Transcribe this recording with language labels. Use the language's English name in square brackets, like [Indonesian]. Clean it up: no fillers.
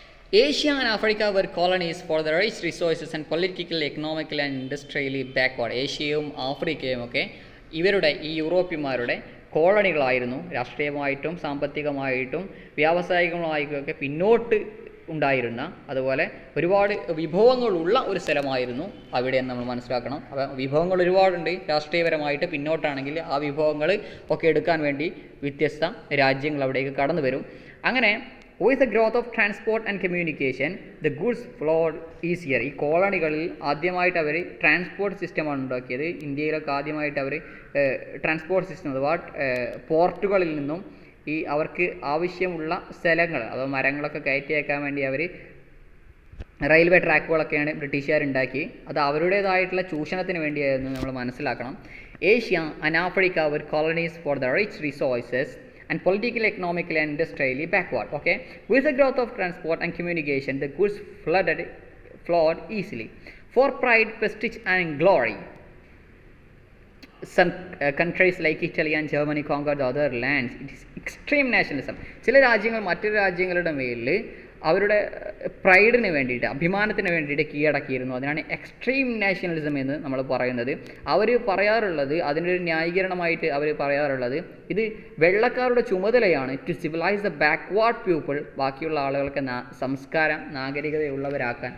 [English] Asia and Africa were colonies for the rich resources and politically, economically and industrially backward. [Malayalam] ഏഷ്യയും ആഫ്രിക്കയും ഒക്കെ ഇവരുടെ ഈ യൂറോപ്യന്മാരുടെ കോളനികളായിരുന്നു. രാഷ്ട്രീയമായിട്ടും സാമ്പത്തികമായിട്ടും വ്യാവസായികമായിട്ടും ഒക്കെ പിന്നോട്ട് ഉണ്ടായിരുന്ന, അതുപോലെ ഒരുപാട് വിഭവങ്ങളുള്ള ഒരു സ്ഥലമായിരുന്നു അവിടെ എന്ന് നമ്മൾ മനസ്സിലാക്കണം. അപ്പോൾ വിഭവങ്ങൾ ഒരുപാടുണ്ട്. രാഷ്ട്രീയപരമായിട്ട് പിന്നോട്ടാണെങ്കിൽ ആ വിഭവങ്ങൾ ഒക്കെ എടുക്കാൻ വേണ്ടി വ്യത്യസ്ത രാജ്യങ്ങൾ അവിടേക്ക് കടന്നു വരും. അങ്ങനെ [English] with the growth of transport and communication, the goods flowed easier. [Malayalam] ഈ കോളനികളിൽ ആദ്യമായിട്ട് അവർ ട്രാൻസ്പോർട്ട് സിസ്റ്റമാണ് ഉണ്ടാക്കിയത്. ഇന്ത്യയിലൊക്കെ ആദ്യമായിട്ട് അവർ ട്രാൻസ്പോർട്ട് സിസ്റ്റം അഥവാ പോർട്ടുകളിൽ നിന്നും ഈ അവർക്ക് ആവശ്യമുള്ള സ്ഥലങ്ങൾ അഥവാ മരങ്ങളൊക്കെ കയറ്റി അയക്കാൻ വേണ്ടി അവർ റെയിൽവേ ട്രാക്കുകളൊക്കെയാണ് ബ്രിട്ടീഷുകാരുണ്ടാക്കി. അത് അവരുടേതായിട്ടുള്ള ചൂഷണത്തിന് വേണ്ടിയായിരുന്നു നമ്മൾ മനസ്സിലാക്കണം. [English] Asia and Africa were colonies for the rich resources and politically, economically and industrially backward. Okay, with the growth of transport and communication, the goods flowed easily. For pride, prestige and glory, some countries like Italy and Germany conquered other lands. It is extreme nationalism. [Malayalam] ചില രാജ്യങ്ങൾ മറ്റൊരു രാജ്യങ്ങളുടെ മേലിൽ അവരുടെ പ്രൈഡിന് വേണ്ടിയിട്ട്, അഭിമാനത്തിന് വേണ്ടിയിട്ട് കീഴടക്കിയിരുന്നു. അതിനാണ് extreme nationalism എന്ന് നമ്മൾ പറയുന്നത്. അവർ പറയാറുള്ളത്, അതിനൊരു ന്യായീകരണമായിട്ട് അവർ പറയാറുള്ളത്, ഇത് വെള്ളക്കാരുടെ ചുമതലയാണ് [English] to civilise the backward people, [Malayalam] ബാക്കിയുള്ള ആളുകൾക്ക് സംസ്കാരം നാഗരികതയുള്ളവരാക്കാൻ.